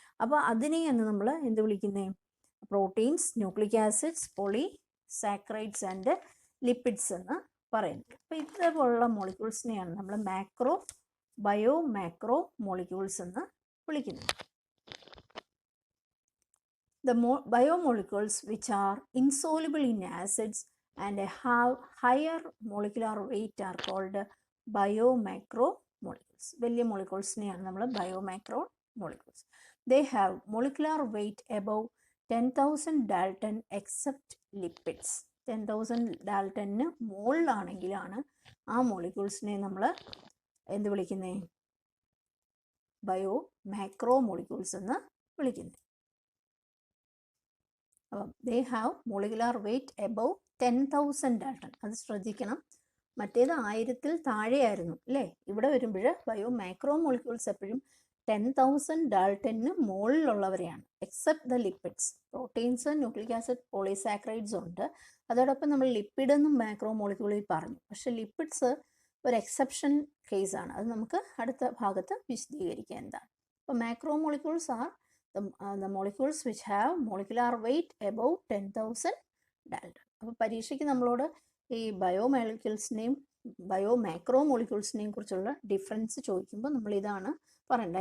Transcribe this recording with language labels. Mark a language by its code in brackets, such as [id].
[ml] അപ്പോൾ അതിനെയാണ് നമ്മൾ എന്ത് വിളിക്കുന്നത്? Proteins, nucleic acids, polysaccharides and lipids എന്ന് പറയുന്നത്. അപ്പോൾ ഇതേപോലുള്ള മോളിക്യൂൾസിനെയാണ് നമ്മൾ മാക്രോ ബയോമാക്രോമോളിക്യൂൾസ് എന്ന് വിളിക്കുന്നത്. [en] The biomolecules which are insoluble in acids and have higher molecular weight are called biomacromolecules. [ml] വലിയ മോളിക്യൂൾസിനെയാണ് നമ്മൾ ബയോമാക്രോമോളിക്യൂൾസ്. [en] They have molecular weight above 10,000 Dalton except lipids. [ml] 10,000 ഡാൽട്ടന് മുകളിലാണെങ്കിലാണ് ആ മോളിക്യൂൾസിനെ നമ്മൾ എന്ത് വിളിക്കുന്നത്? ബയോമാക്രോമോളിക്യൂൾസ് എന്ന് വിളിക്കുന്നത്. [en] They have molecular weight above 10,000 Dalton. [ml] അത് ശ്രദ്ധിക്കണം. മറ്റേത് 1000-ൽ താഴെയായിരുന്നു അല്ലേ? ഇവിടെ വരുമ്പോൾ ബയോമാക്രോമോളിക്യൂൾസ് എപ്പോഴും 10,000 ഡാൾട്ടന് മുകളിലുള്ളവരെയാണ്. [en] Except the lipids. Proteins, nucleic acid, polysaccharides ഉണ്ട്. [ml] അതോടൊപ്പം നമ്മൾ ലിപ്പിഡ് എന്നും മാക്രോമോളിക്യൂളിൽ പറഞ്ഞു. പക്ഷെ ലിപ്പിഡ്സ് ഒരു എക്സെപ്ഷൻ കേസാണ്. അത് നമുക്ക് അടുത്ത ഭാഗത്ത് വിശദീകരിക്കാം എന്താണ്. [en] അപ്പോൾ macromolecules are the molecules which have molecular weight above 10,000 Dalton. [ml] അപ്പോൾ പരീക്ഷയ്ക്ക് നമ്മളോട് ഈ ബയോമോളിക്യൂൾസിനെയും ബയോമാക്രോമോളിക്യൂൾസിനെയും കുറിച്ചുള്ള ഡിഫറൻസ് ചോദിക്കുമ്പോൾ നമ്മൾ ഇതാണ് പറയേണ്ടത്.